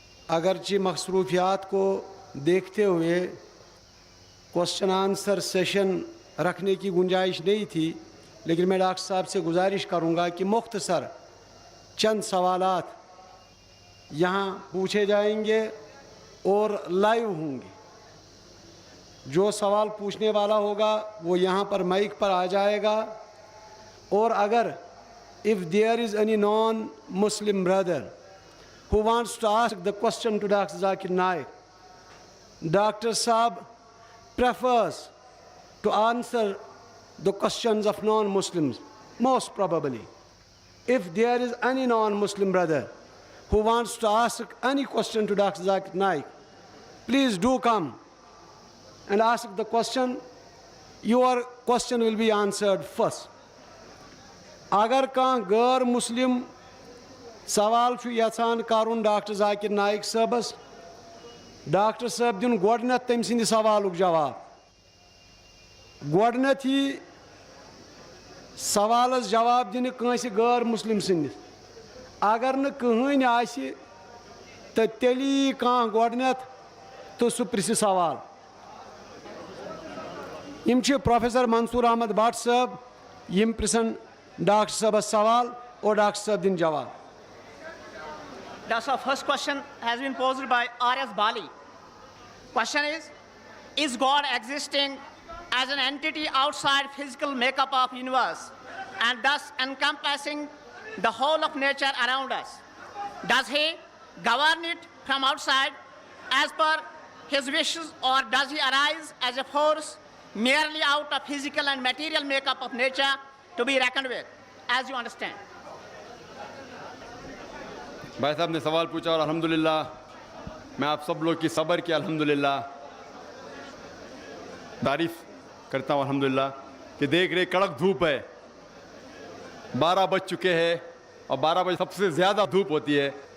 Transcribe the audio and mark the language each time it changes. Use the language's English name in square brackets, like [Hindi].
[Hindi] अगरचे मसरूफियात को देखते हुए क्वेश्चन आंसर सेशन रखने की गुंजाइश नहीं थी, लेकिन मैं डॉक्टर साहब से गुजारिश करूंगा कि मुख्तसर चंद सवालात यहाँ पूछे जाएंगे और लाइव होंगे। जो सवाल पूछने वाला होगा वो यहाँ पर माइक पर आ जाएगा। और अगर [English] if there is any non-Muslim brother who wants to ask the question to Dr. Zakir Naik, Dr. Saab prefers to answer the questions of non-Muslims, most probably. If there is any non-Muslim brother who wants to ask any question to Dr. Zakir Naik, please do come and ask the question. Your question will be answered first. [Kashmiri] अगर कहाँ गैर मुस्लिम सवाल यसान करुन doctor Zakir Naik साहबस, doctor साहब दिन गोडनथ तम सिंद सवालुक जवाब। गोडनथ ही सवालस जवाब दिन कंसे गैर मुस्लिम सिंदिस। अगर न कहीं आसि तो तेली कहाँ गोडनथ तो सह प्रिस सवाल। यम प्रोफेसर मंसूर अहमद भट्ट साहब यम प्रिसन डॉक्टर साहब सवाल और डॉक्टर साहब दिन जवाब। [English] That's our first question has been posed by R.S. Bali. Question is God existing as an entity outside physical makeup of universe and thus encompassing the whole of nature around us? Does he govern it from outside as per his wishes, or does he arise as a force merely out of physical and material makeup of nature to be reckoned with, as you understand? [Hindi] भाई साहब ने सवाल पूछा और अल्हम्दुलिल्लाह मैं आप सब लोग की सब्र की अल्हम्दुलिल्लाह तारीफ़ करता हूँ अल्हम्दुलिल्लाह कि देख रहे कड़क धूप है, 12 बज चुके हैं और 12 बजे सबसे ज़्यादा धूप होती है।